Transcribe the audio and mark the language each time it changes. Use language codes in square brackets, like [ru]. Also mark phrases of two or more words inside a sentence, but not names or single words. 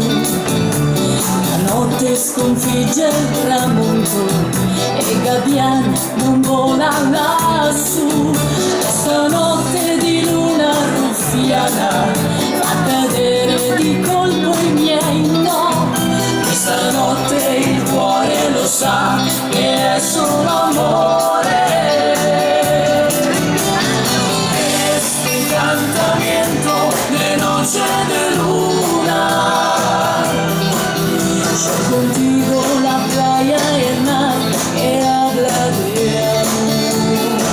[it] La notte sconfigge il tramonto e i gabbiani non volano lassù. Questa notte di luna ruffiana fa cadere di colpo i miei no. Questa notte il cuore lo sa che è solo amore. [es] Este encantamiento de noche de luna. Yo contigo la playa y el mar que habla de amor.